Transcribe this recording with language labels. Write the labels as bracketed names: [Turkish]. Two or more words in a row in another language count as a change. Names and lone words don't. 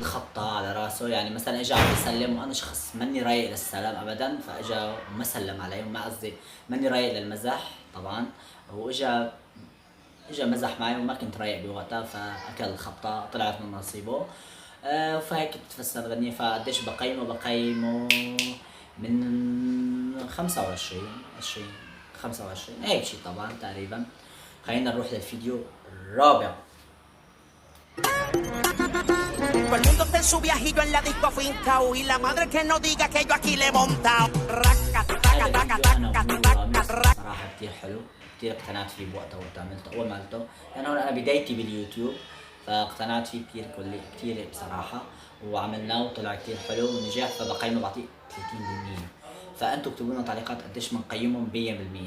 [Arabic] خبطة على راسه، يعني مثلا اجى عم يسلم وانا شخص ماني رايق للسلام ابدا، فاجى وما سلم علي، وما قصدي ماني رايق للمزح طبعا، اجى مزح معي وما كنت رايق بوقتها، فاكل الخبطة، طلعت من نصيبه. فهيك بتفسر الغنية. فقديش بقيمه من 25 20 25 هيك شيء طبعا تقريبا. خلينا نروح للفيديو الرابع. [Spanish] Todo el mundo está en su viajillo en la disco afincao y la madre que no diga que yo aquí le he montado. Raca, taca, taca, taca, taca, raca. [Arabic] صراحة كتير حلو، كتير اقتنعت فيه بوقتها وقت عملته، أول ما عملته لأنه أنا بدايتي باليوتيوب، فاقتنعت فيه كتير بصراحة، وعملناه وطلع كتير حلو ونجح. فبقيمه بعطيه 30%. فأنتوا اكتبوا لنا تعليقات قديش بنقيمهم 100%.